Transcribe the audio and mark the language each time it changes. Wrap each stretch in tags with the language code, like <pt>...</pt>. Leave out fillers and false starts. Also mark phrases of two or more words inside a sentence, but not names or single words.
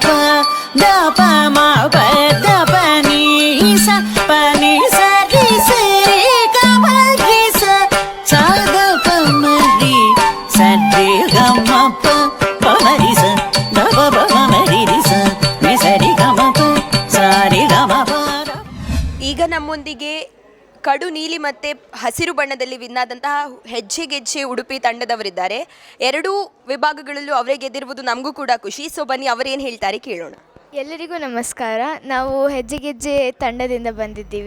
<kn>ದಪ ಮ ಪ ದಪ ನಿ ಸ ಪ ನಿ ಸರಿ ಸರಿ ಗಮ ರಿ ಸ ಸದ ಪಮರಿ ಸರಿ ಗಮ ಪ ಪಮರಿ ಸ ದಪ ಪಮರಿ ರಿ ಸ ನಿ ಸರಿ ಗಮ ಪ ಸರಿ ಗಮ ಪ. ಈ ಕಡು ನೀಲಿ ಮತ್ತು ಹಸಿರು ಬಣ್ಣದಲ್ಲಿ ವಿನ್ ಆದಂತಹ ಹೆಜ್ಜೆ ಉಡುಪಿ ತಂಡದವರಿದ್ದಾರೆ. ಎರಡೂ ವಿಭಾಗಗಳಲ್ಲೂ ಅವರೇ ಗೆದ್ದಿರುವುದು ನಮಗೂ ಕೂಡ ಖುಷಿ. ಸೊ ಬನ್ನಿ ಅವರೇನು ಹೇಳ್ತಾರೆ ಕೇಳೋಣ. ಎಲ್ಲರಿಗೂ ನಮಸ್ಕಾರ. ನಾವು ಹೆಜ್ಜೆ ತಂಡದಿಂದ ಬಂದಿದ್ದೀವಿ.</kn>